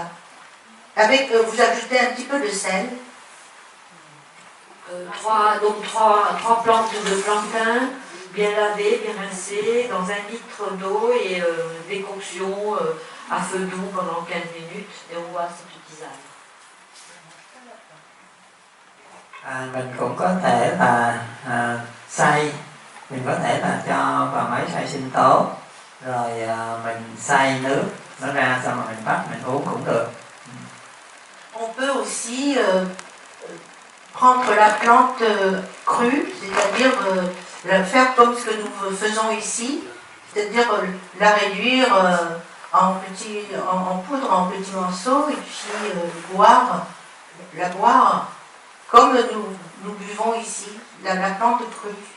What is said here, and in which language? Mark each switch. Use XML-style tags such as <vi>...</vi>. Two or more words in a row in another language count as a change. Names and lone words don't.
<fr>Avec, vous ajoutez un petit peu de sel. Trois plantes de plantain, bien lavées, bien rincées, dans 1 litre d'eau et décoction à feu doux pendant 15 minutes et on boit cette tisane.</fr> <vi>Mình cũng có thể là xay, mình có thể là cho vào máy xay sinh tố, rồi mình xay nước nó ra xong rồi mình bắt mình uống cũng được.</vi> <fr>On peut aussi prendre la plante crue, c'est-à-dire la faire comme ce que nous faisons ici, c'est-à-dire la réduire en poudre, en petits morceaux, et puis la boire comme nous buvons ici, la plante crue.</fr>